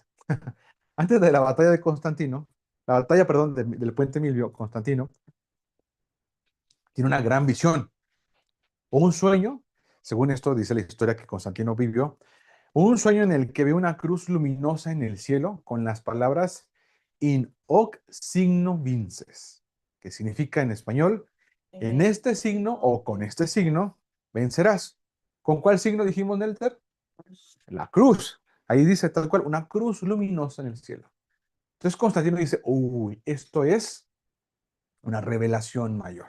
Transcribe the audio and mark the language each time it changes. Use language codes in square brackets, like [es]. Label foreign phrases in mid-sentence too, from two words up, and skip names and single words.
[es] Antes de la batalla de Constantino, la batalla, perdón, del Puente Milvio, Constantino tiene una gran visión o un sueño, según esto dice la historia que Constantino vivió, un sueño en el que ve una cruz luminosa en el cielo con las palabras [la] in hoc signo vinces, [es] que significa en español, en este signo o con este signo vencerás. ¿Con cuál signo dijimos, Nelter? La cruz. Ahí dice tal cual, una cruz luminosa en el cielo. Entonces Constantino dice, uy, esto es una revelación mayor.